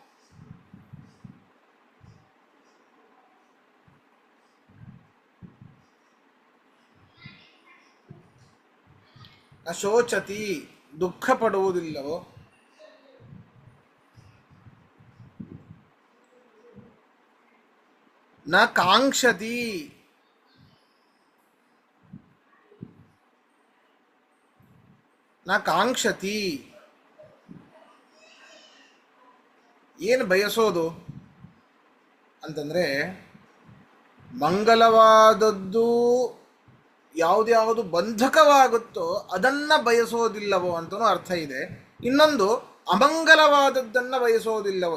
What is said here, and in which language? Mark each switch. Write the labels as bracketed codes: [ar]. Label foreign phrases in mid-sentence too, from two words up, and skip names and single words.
[sa] ನ ಶೋಚತಿ [kn] ದುಃಖ ಪಡುವುದಿಲ್ಲವೋ. [sa] ನ ಕಾಂಕ್ಷತಿ ನ ಕಾಂಕ್ಷತಿ [kn] ಏನು ಬಯಸೋದು ಅಂತಂದರೆ, ಮಂಗಲವಾದದ್ದು ಯಾವುದ್ಯಾವುದು ಬಂಧಕವಾಗುತ್ತೋ ಅದನ್ನು ಬಯಸೋದಿಲ್ಲವೋ ಅಂತಲೂ ಅರ್ಥ ಇದೆ. ಇನ್ನೊಂದು ಅಮಂಗಲವಾದದ್ದನ್ನು ಬಯಸೋದಿಲ್ಲವೋ.